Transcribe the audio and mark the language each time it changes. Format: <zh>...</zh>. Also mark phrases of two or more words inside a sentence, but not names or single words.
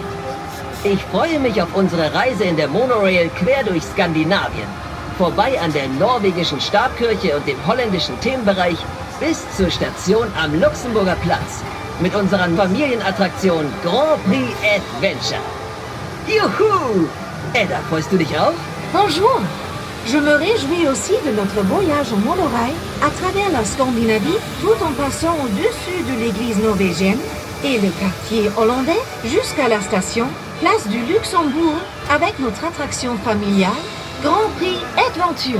<de>Ich freue mich auf unsere Reise in der Monorail quer durch Skandinavien. Vorbei an der norwegischen Stabkirche und dem holländischen Themenbereich bis zur Station am Luxemburger Platz. Mit unserer Familienattraktion Grand Prix Adventure. Juhu! Edda, freust du dich auch?</de> <fr>Bonjour. Je me réjouis aussi de notre voyage en monorail à travers la Scandinavie tout en passant au-dessus de l'église norvégienne et le quartier hollandais jusqu'à la station Place du Luxembourg avec notre attraction familiale Grand Prix Adventure.</fr>